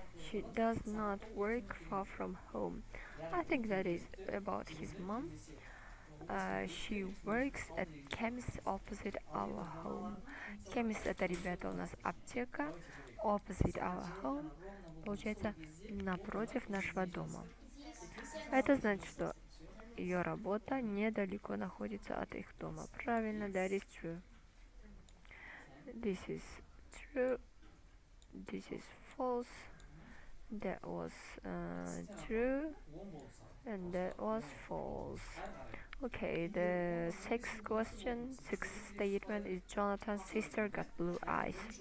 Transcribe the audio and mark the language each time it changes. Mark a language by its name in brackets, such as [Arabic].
[English] She does not work far from home. I think that is about his mom. She works at chemist opposite our home. [Russian] Chemist это, ребята, у нас аптека. [English] Opposite our home. [Russian] Получается, напротив нашего дома. Это значит, что ее работа недалеко находится от их дома. Правильно, [English] that is true. This is true. This is false. That was true. And that was false. Okay, the sixth statement is Jonathan's sister got blue eyes.